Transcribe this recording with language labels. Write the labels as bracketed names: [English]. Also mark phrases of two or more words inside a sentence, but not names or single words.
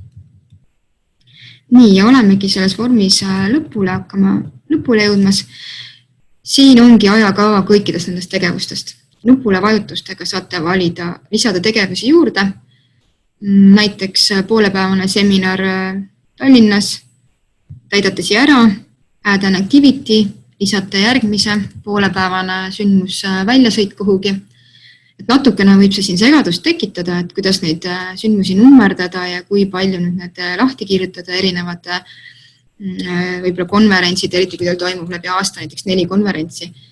[Estonian] Nii, ja olemegi selles vormis lõpule jõudmas. Siin ongi ajakava kõikidest nendest tegevustest. Nupule vajutustega saate valida, lisada tegevusi juurde. Näiteks poolepäevane seminar Tallinnas, täidate siia ära, [English] add an activity, [Estonian] lisate järgmise poolepäevane sündmus väljasõit kuhugi. Et natukene võib see siin segadust tekitada, et kuidas neid sündmusi nummerdada ja kui palju nüüd need lahti kirjutada erinevate võib-olla konverentsid, eriti kui teil toimub läbi aasta näiteks 4 konverentsi.